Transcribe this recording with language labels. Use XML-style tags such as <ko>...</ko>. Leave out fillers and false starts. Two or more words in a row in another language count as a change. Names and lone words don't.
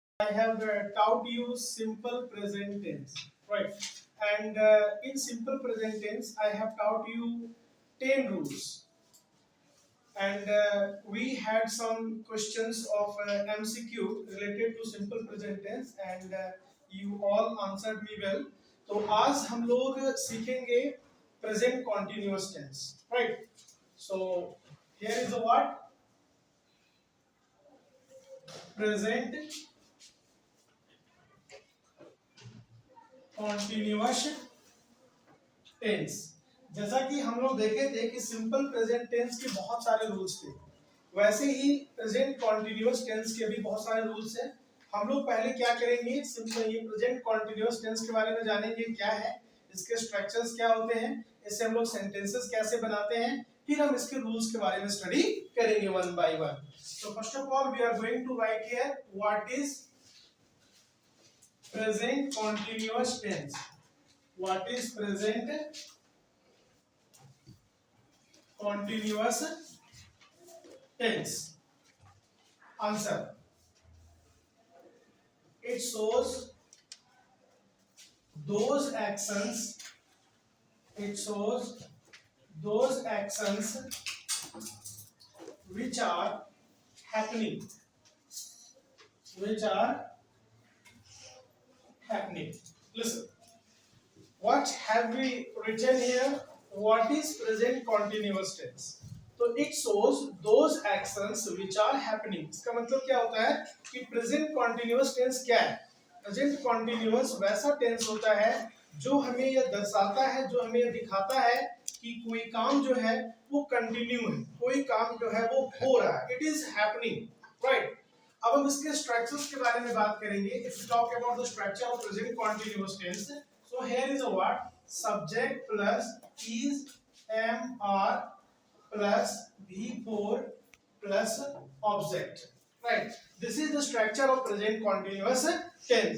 <en>I have taught you simple present tense, right? And in simple present tense, I have taught you 10 rules. And we had some questions of MCQ related to simple present tense, and you all answered me well.</en> <hi>तो आज हम लोग सीखेंगे</hi> <en>present continuous tense, right? So here is the what present continuous टेंस।</en> <hi>जैसा कि हम लोग देखे थे कि</hi> <en>simple present tense</en> <hi>के बहुत सारे रूल्स थे, वैसे ही</hi> <en>present continuous tense</en> <hi>के भी बहुत सारे रूल्स हैं। हम लोग पहले क्या करेंगे, सिंपल ये</hi> <en>present continuous tense</en> <hi>के बारे में जानेंगे क्या है, इसके स्ट्रक्चर्स क्या होते हैं, इससे हम लोग सेंटेंसेस कैसे बनाते हैं, फिर हम इसके रूल्स के बारे में स्टडी करेंगे</hi> <en>one by one. तो first of all we are going to write here what is present continuous tense। What is present continuous tense? Answer. It shows those actions. It shows those actions which are happening. Which are happening. Listen. What have we written here? What is present continuous tense? तो it shows those actions which are happening.</en> <hi>इसका मतलब क्या होता है कि</hi> <en>present continuous tense</en> <hi>क्या है?</hi> <en>Present continuous</en> <hi>वैसा tense होता है जो हमें यह दर्शाता है, जो हमें यह दिखाता है कि कोई काम जो है वो कंटिन्यू है, कोई काम जो है वो हो रहा है,</hi> <en>it is happening, right?</en> <hi>अब हम इसके स्ट्रक्चर्स के बारे में बात करेंगे।</hi> <en>If we talk about the structure of present continuous tense, so here is a what? Subject plus is MR plus V4 plus object. Right. This is the structure of present continuous tense.</en>